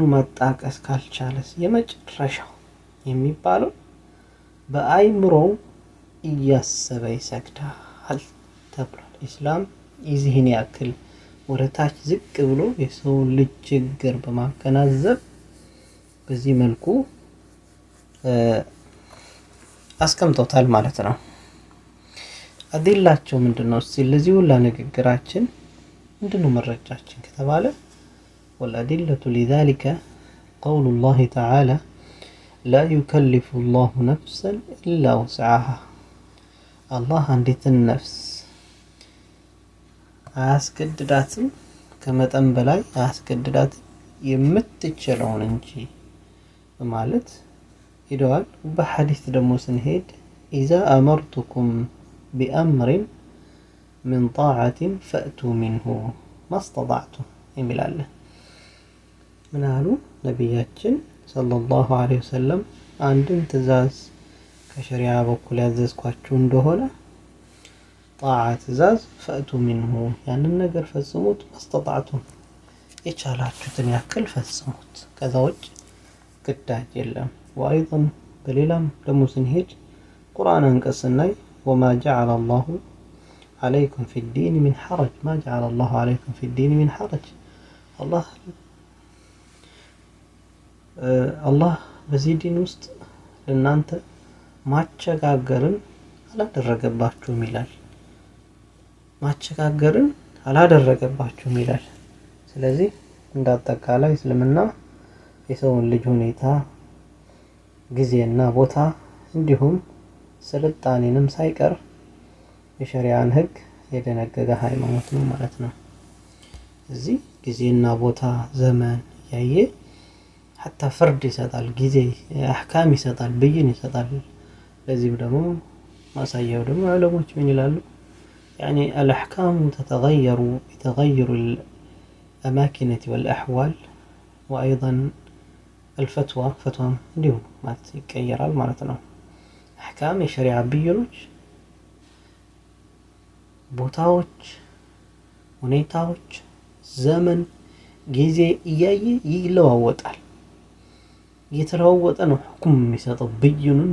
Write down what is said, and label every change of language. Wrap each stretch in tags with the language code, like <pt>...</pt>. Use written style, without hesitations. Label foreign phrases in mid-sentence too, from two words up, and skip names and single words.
<am>ማጣቀስ ካልቻለስ የመጨረሻው የሚባለው በአይምሮው እያሰበ ይሰግዳል ተብሏል። ኢስላም ይህን ያክል ወደታች ዝቅ ብሎ የሰውን ልጅ ችግር በማገናዘብ በዚህ መልኩ አስቀምጦታል ማለት ነው። አዲላቸው ምንድነው? እስቲ ለዚህ ሁላ ንግግራችን ምንድነው መረጃችን ከተባለ</am> <ar>والأدلة لذلك قول الله تعالى لا يكلف الله نفسا إلا وسعها الله عندت النفس</ar> <am>አያስገድዳትም ከመጠን በላይ አያስገድዳትም የምትችለውን እንጂ በማለት ሄደዋል። በሐዲስ ደግሞ ስንሄድ</am> <ar>إذا أمرتكم بأمر من طاعة فأتوا منه ما استطعتم</ar> <am>ይላል። ምን አሉ ነብያችን</am> <ar>صلى الله عليه وسلم?</ar> <am>አንድን ትእዛዝ ከሸሪዓ በኩል ያዘዝኳችሁ እንደሆነ ጣዓ ትእዛዝ</am> <ar>فأتوا منه</ar> <am>ያንን ነገር ፈጽሙት። ማስተጣዕቱም የቻላችሁትን ያክል ፈጽሙት፣ ከዛ ውጭ ግዳጅ የለም። ወአይضን በሌላም ደግሞ ስንሄድ ቁርአን አንቀጽ ስናይ</am> <ar>وما جعل الله عليكم في الدين من حرج ما جعل الله عليكم في الدين من حرج</ar> <am>الله በዚህ ዲን ውስጥ ለእናንተ ማቸጋገርን አላደረገባችሁም ይላል። ማቸጋገርን አላደረገባችሁም ይላል። ስለዚህ እንዳጠቃላይ እስልምና የሰውን ልጅ ሁኔታ ጊዜና ቦታ እንዲሁም ስልጣኔንም ሳይቀር የሸሪዓን ህግ የደነገገ ሃይማኖት ነው ማለት ነው። እዚህ ጊዜና ቦታ ዘመን ያየ</am> <ar>حتى فرد</ar> <am>ይሰጣል፣ ጊዜ አህካም ይሰጣል፣ ብይን ይሰጣል። ለዚህ ደግሞ ማሳያው ደግሞ ዑለሞች ምን ይላሉ?</am> <ar>يعني الاحكام تتغير بتغير الاماكن والاحوال وايضا الفتوى</ar> <am>እንዲሁ ማለት ይቀየራል ማለት ነው። አህካም የሸሪዓ ብይኖች ቦታዎች፣ ሁኔታዎች፣ ዘመን፣ ጊዜ እያየ ይለዋወጣል። እየተለዋወጠ ነው ሁክም የሚሰጠው። ብይኑን</am>